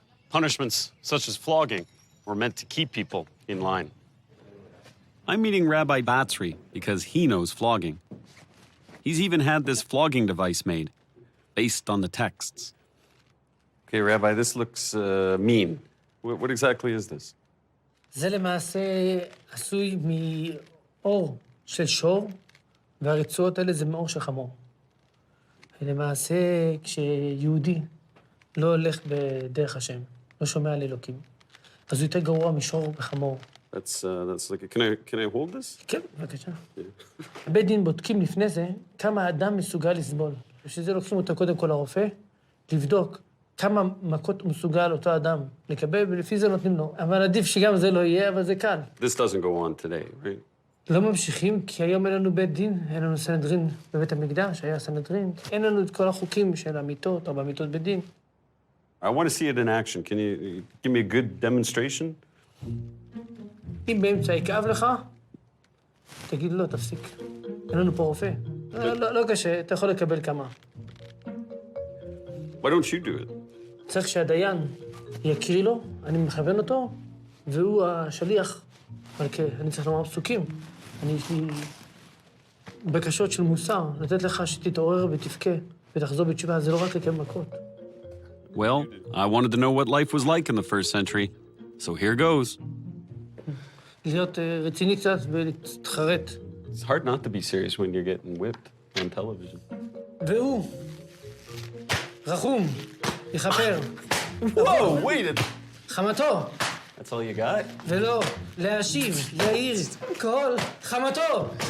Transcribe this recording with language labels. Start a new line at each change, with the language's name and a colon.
English: Punishments such as flogging were meant to keep people in line. I'm meeting Rabbi Batsri because he knows flogging. He's even had this flogging device made, based on the texts. Okay, Rabbi, this looks mean. What exactly is this?
Hebrew: זה למעשה עשוי מאור של שור, והרצועות האלה זה מאור של חמור. למעשה, כשיהודי לא הולך בדרך השם, לא שומע על אלוקים, אז הוא יותר גרוע משור וחמור.
English: That's like, can I hold this?
Hebrew: כן, בבקשה. בית דין בודקים לפני זה כמה האדם מסוגל לסבול. בשביל זה לוקחים אותו קודם כל לרופא, לבדוק כמה מכות מסוגל אותו אדם לקבל, ולפי זה נותנים לו. אבל עדיף שגם זה לא יהיה, אבל זה קל.
English: This doesn't go on today, right?
Hebrew: לא ממשיכים, כי היום אין לנו בית דין, אין לנו סנהדרין בבית המקדש, היה סנהדרין. אין לנו את כל החוקים של המיתות, או במיתות בית דין.
English: I want to see it in action. Can you give me a good demonstration?
Hebrew: אם באמצע יכאב לך, תגיד לא, תפסיק. אין לנו פה רופא. לא קשה, אתה יכול לקבל כמה.
English: Why don't you do it?
Hebrew: צריך שהדיין יקריא לו, אני מכוון אותו, והוא השליח. אבל אני צריך לומר פסוקים. יש לי בקשות של מוסר, לתת לך שתתעורר ותבכה ותחזור בתשובה, זה לא רק לקבל מכות.
English: Well, I wanted to know what life was like in the first century, so here goes.
Hebrew: להיות רציני קצת ולהתחרט.
English: It's hard not to be serious when you're getting whipped on television.
Hebrew: והוא רחום, יכפר.
English: Whoa, wait!
Hebrew: חמתו.
English: That's all you got?
Hebrew: ולא, להשיב, להעיר, כל חמתו.